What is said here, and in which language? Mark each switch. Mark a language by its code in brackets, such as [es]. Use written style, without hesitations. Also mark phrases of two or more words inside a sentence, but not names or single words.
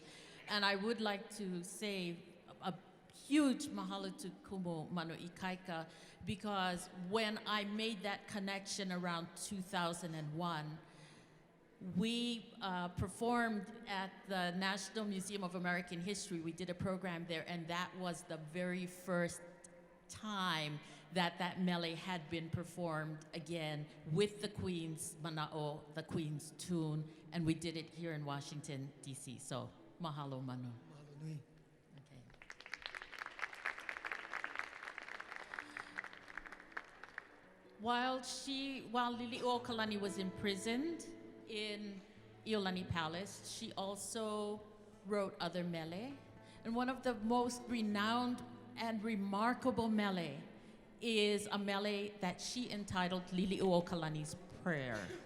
[en] And I would like to say a huge mahalo to Manu Ikaika, because when I made that connection around 2001, we performed at the National Museum of American History. We did a program there, and that was the very first time that mele had been performed again with the Queen's mana'o, the Queen's tune, and we did it here in Washington, D.C. So, mahalo, Manu. [haw] Mahalo nui. [en] Okay. While Lili'uokalani was imprisoned in Iolani Palace, she also wrote other mele. And one of the most renowned and remarkable mele is a mele that she entitled Lili'uokalani's Prayer.